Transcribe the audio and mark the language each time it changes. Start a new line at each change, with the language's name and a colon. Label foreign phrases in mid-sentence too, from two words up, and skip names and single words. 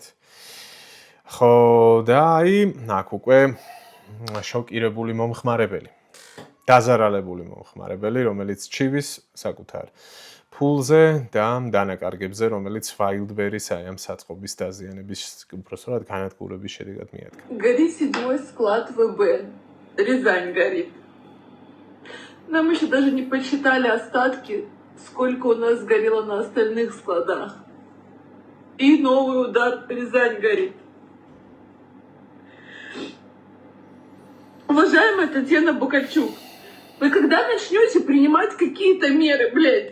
Georgian: ხო და აი, აქ უკვე შოკირებული მომხმარებელი. დაზარალებული მომხმარებელი, რომელიც ჩივის საკუთარ ფულზე და დანაკარგებზე, რომელიც Wildberries აი ამ საწყობის დაზიანების უпростоრად განადგურების შედეგად მიადგა.
Russian: Горит седьмой склад ВБ. Рязань горит. Нам еще даже не посчитали остатки, сколько у нас сгорело на остальных складах. И новый удар. Рязань горит. Уважаемая Татьяна Букальчук, вы когда начнете принимать какие-то меры, блядь?